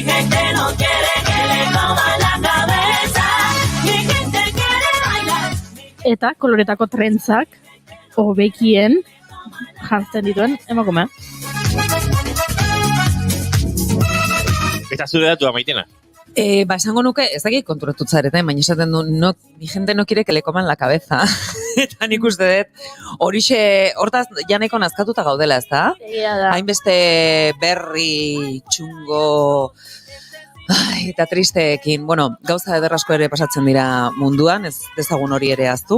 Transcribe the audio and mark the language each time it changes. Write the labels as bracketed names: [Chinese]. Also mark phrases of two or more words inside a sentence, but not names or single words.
[Basque] Eta koloretako trentzak hobekien jartzen dituen emakumea. Eta zure datu da, Maitena? Esango nuke, ez dakit konturatu zareta, baina esaten du, [Spanish] mi gente no quiere que le coman la cabeza. [Basque] Eta nik uste dut, hortaz janeko nazkatuta gaudela, ez da? Hainbeste berri, txungo, eta tristeekin, gauza ederrasko ere pasatzen dira munduan, ez dezagun hori ere aztu.